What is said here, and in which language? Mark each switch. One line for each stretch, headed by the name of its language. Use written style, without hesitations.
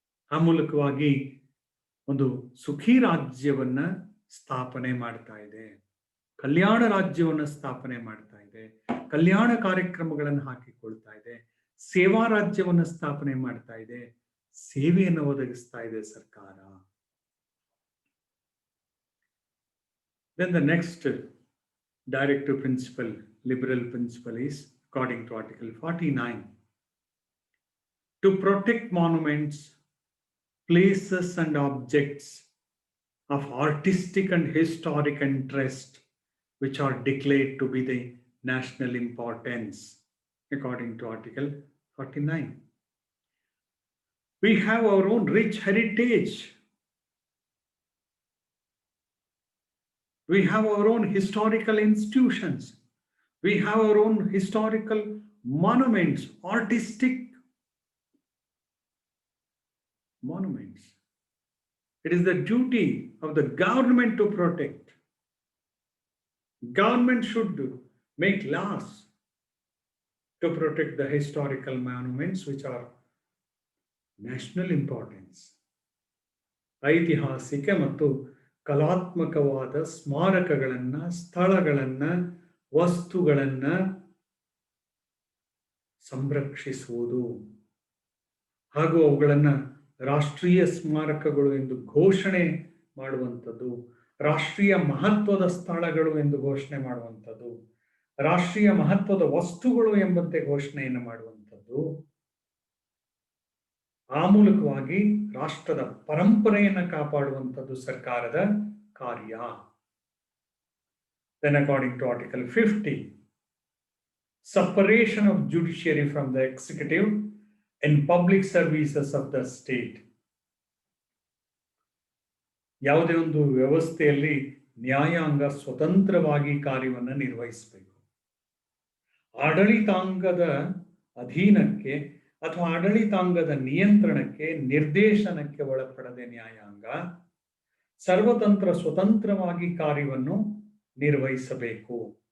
Kannada: ಆ ಮೂಲಕವಾಗಿ ಒಂದು ಸುಖಿ ರಾಜ್ಯವನ್ನ ಸ್ಥಾಪನೆ ಮಾಡ್ತಾ ಇದೆ, ಕಲ್ಯಾಣ ರಾಜ್ಯವನ್ನು ಸ್ಥಾಪನೆ ಮಾಡ್ತಾ ಇದೆ, ಕಲ್ಯಾಣ ಕಾರ್ಯಕ್ರಮಗಳನ್ನು ಹಾಕಿಕೊಳ್ತಾ ಇದೆ, ಸೇವಾ ರಾಜ್ಯವನ್ನು ಸ್ಥಾಪನೆ ಮಾಡ್ತಾ ಇದೆ, ಸೇವೆಯನ್ನು ಒದಗಿಸ್ತಾ ಇದೆ ಸರ್ಕಾರ.
English: Then the next directive principle, liberal principle, is according to Article 49, to protect monuments, places and objects of artistic and historic interest which are declared to be the national importance, according to Article 49. We have our own rich heritage. We have our own historical institutions. We have our own historical monuments, artistic monuments. It is the duty of the government to protect. Government should make laws to protect the historical monuments which are national importance.
Kannada: ಐತಿಹಾಸಿಕ ಮತ್ತು ಕಲಾತ್ಮಕವಾದ ಸ್ಮಾರಕಗಳನ್ನ, ಸ್ಥಳಗಳನ್ನ, ವಸ್ತುಗಳನ್ನ ಸಂರಕ್ಷಿಸುವುದು ಹಾಗೂ ಅವುಗಳನ್ನ ರಾಷ್ಟ್ರೀಯ ಸ್ಮಾರಕಗಳು ಎಂದು ಘೋಷಣೆ ಮಾಡುವಂಥದ್ದು, ರಾಷ್ಟ್ರೀಯ ಮಹತ್ವದ ಸ್ಥಳಗಳು ಎಂದು ಘೋಷಣೆ ಮಾಡುವಂಥದ್ದು, ರಾಷ್ಟ್ರೀಯ ಮಹತ್ವದ ವಸ್ತುಗಳು ಎಂಬಂತೆ ಘೋಷಣೆಯನ್ನು ಮಾಡುವಂಥದ್ದು, ಆ ಮೂಲಕವಾಗಿ ರಾಷ್ಟ್ರದ ಪರಂಪರೆಯನ್ನು ಕಾಪಾಡುವಂಥದ್ದು ಸರ್ಕಾರದ ಕಾರ್ಯ.
English: Then according to Article 50, separation of judiciary from the executive in public services of the state.
Kannada: ಯಾವುದೇ ಒಂದು ವ್ಯವಸ್ಥೆಯಲ್ಲಿ ನ್ಯಾಯಾಂಗ ಸ್ವತಂತ್ರವಾಗಿ ಕಾರ್ಯವನ್ನು ನಿರ್ವಹಿಸಬೇಕು. ಆಡಳಿತಾಂಗದ ಅಧೀನಕ್ಕೆ ಅಥವಾ ಆಡಳಿತಾಂಗದ ನಿಯಂತ್ರಣಕ್ಕೆ, ನಿರ್ದೇಶನಕ್ಕೆ ಒಳಪಡದೆ ನ್ಯಾಯಾಂಗ ಸರ್ವತಂತ್ರ ಸ್ವತಂತ್ರವಾಗಿ ಕಾರ್ಯವನ್ನು ನಿರ್ವಹಿಸಬೇಕು.